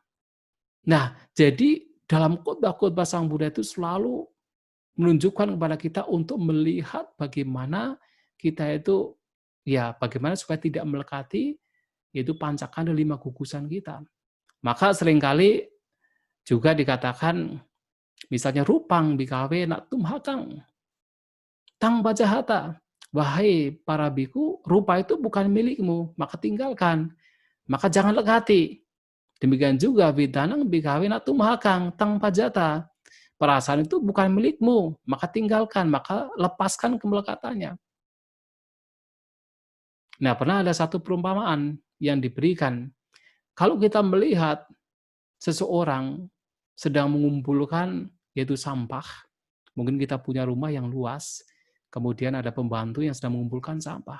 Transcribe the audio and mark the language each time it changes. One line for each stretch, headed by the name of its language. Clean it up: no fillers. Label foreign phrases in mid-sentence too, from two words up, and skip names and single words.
Indonesian: Nah, jadi dalam khotbah-khotbah Sang Buddha itu selalu menunjukkan kepada kita untuk melihat bagaimana kita itu, ya bagaimana supaya tidak melekati, yaitu pancakanda 5 gugusan kita. Maka seringkali juga dikatakan, misalnya
Pali: rupang bikawe nak tumhakang tang bajahata.
Indonesian: Wahai para biku, rupa itu bukan milikmu, maka tinggalkan. Maka jangan lekati. Demikian juga
Pali: bidanang bikawe nak tumhakang tang pajata.
Indonesian: Perasaan itu bukan milikmu, maka tinggalkan, maka lepaskan kemelekatannya. Nah, pernah ada satu perumpamaan yang diberikan. Kalau kita melihat seseorang sedang mengumpulkan yaitu sampah, mungkin kita punya rumah yang luas, kemudian ada pembantu yang sedang mengumpulkan sampah.